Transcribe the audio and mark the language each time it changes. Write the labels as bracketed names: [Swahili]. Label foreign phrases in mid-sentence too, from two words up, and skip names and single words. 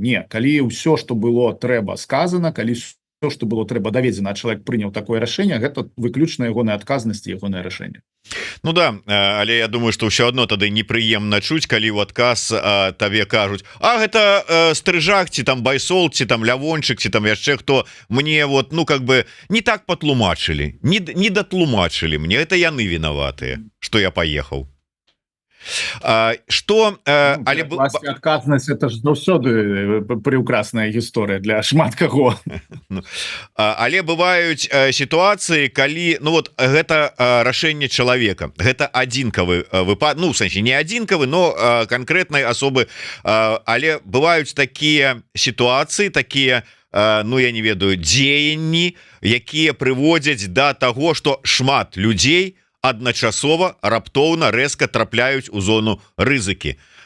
[Belarusian] Не, калі ўсё, што было трэба сказана, калі [Russian] то, что было [Belarusian] трэба даведзена, чалавек прыняў такое рашэнне, гэта выключна ягоная адказнасць і ягонае рашэнне. Ну да, але я думаю, што ўсё адно тады непрыемна чуць, калі ў адказ табе кажуць: а гэта стрыжак, ці там байсол, ці там лявончык, ці там яшчэ хто, [Russian] мне вот ну как бы не так [Belarusian] патлумачылі, не датлумачылі мне, это яны вінаватыя, што я паехаў. Что але адказнасць это ж заўсёды прыўкрасная гісторыя для шмат каго. Але бываюць сітуацыі, калі ну вот гэта рашэнне чалавека, гэта адзінкавы выпад, ну в сэнсе не адзінкавы, но канкрэтнай асобы, але бываюць такія сітуацыі, такія ну я не ведаю, дзеянні, якія прыводзяць да таго, што шмат людзей адначасова раптоўна рэзка трапляюць у зону рызыкі.